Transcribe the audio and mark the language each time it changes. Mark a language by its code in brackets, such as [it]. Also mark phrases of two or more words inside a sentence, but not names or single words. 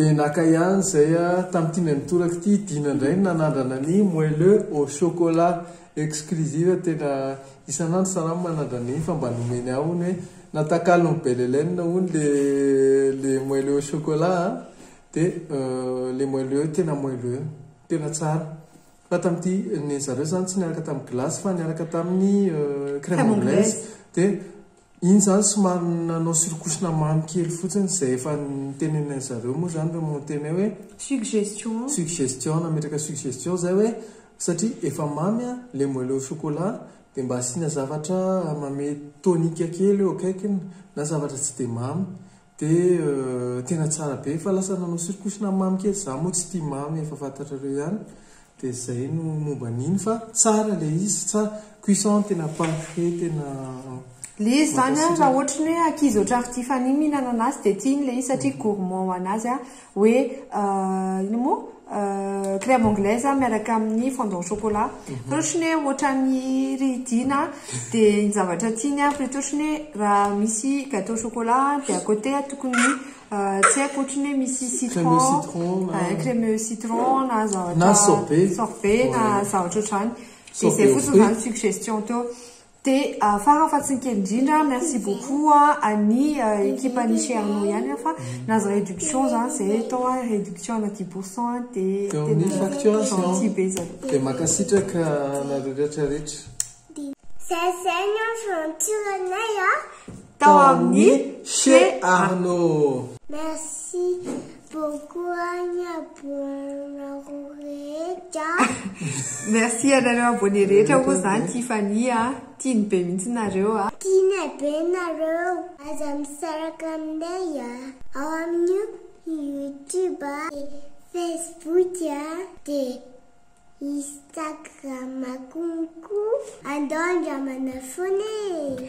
[mg] dia naka ihany zay tamin'ity nitoraka ity dina indray nanandrana ny [fr] moelleux au chocolat exclusive [mg] tena isan'andro saramy manandrana fa mba nomeny ao ny hoe natakalo ny [fr] belle Hélène [mg] hono [fr] le moelleux au chocolat [mg] dia [fr] le moelleux [mg] tena tsara fa tamin'ity ny zareo zany tsy niaraka tamin'ny glace fa niaraka tamin'ny [fr] crème anglaise [mg] dia iny zany somary nanao surkosina mamy kely fotsiny zay efa nitenenay zareo moa zany remontenay hoe suggestion nametraka suggestion zay hoe satria efa mamy [fr] le moelleux au chocolat [mg] dia mba asiana zavatra mame tonika kely eo akaikiny na zavatra tsy dia mamy dia tena tsara be fa lasa nanao surkosina mamy kely za moa tsy tia mamy efa fantatrareo ihany dia zay no momba an'iny fa tsara le izy tsara cuisson tena parfait tena le izy zany raha ohatra ny hoe ankizy ohatrany tia mihinana anazy dia tiany le izy satria gourmand ho anazy hoe ino moa [fr] crème anglaise [mg] miaraka amin'ny [fr] fondant au chocolat. [mg] Totriny ohatrany ridina dia ny zavatra tiany totriny raha misy [fr] gâteau au chocolat [mg] dia [fr] à côté [mg] tokony tsy haiko ohatriny misy citron, [fr] crème citron [mg] na zavatra sorbet na zavatra ohatrany. Dia izay fotsiny zany suggestion teo. Dia farafatsiny kely indrindra [fr] merci beaucoup [mg] any équipe any Cherno ihany fa nazo réduction zany zay tao réduction na 10% dia tena gentil be zany. Dia makasitraka nareo rehetrarehetra. Zay ny aventurenay tao amin'ny chez Arnaud. [fr] Merci beaucoup [mg] any abonareo rehetra. Merci anareo abonné rehetra moa zany Tiffany tiany be mihitsy nareo tiany be nareo aza misaraka aminay ao amin'ny YouTube Facebook dia Instagram konko andao andramana foana